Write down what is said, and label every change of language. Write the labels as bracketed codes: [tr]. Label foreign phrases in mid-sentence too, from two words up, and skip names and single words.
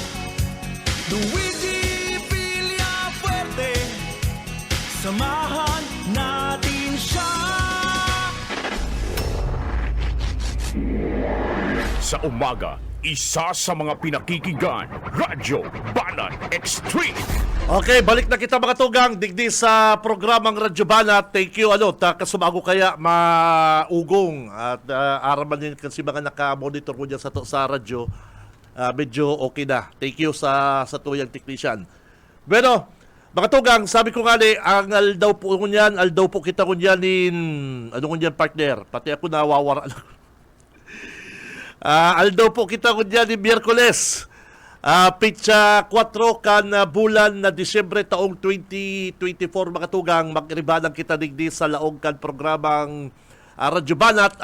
[tl] Luigi Villafuerte, samahan natin siya. Sa umaga, isa sa mga pinakikinggan, Radyo Banat Extreme. [bik] Okay, balik na kita mga tugang digdi sa programang Radyo Banat. [en] Thank you, [bik] kasumago kaya maugong at araman din kasi mga naka-monitor ko dyan sa radyo. Medyo okay na. [en] Thank you [bik] sa tuyang technician. Bueno, mga tugang, sabi ko nga ang aldaw po kita ko niyan partner. Pati ako nawawara. Aldaw po kita ko niyan ni Miyerkules. Pitsa 4 kan bulan na Disyembre taong 2024, mga tugang, magribanang kita digdi sa laong kan programang Radyo Banat.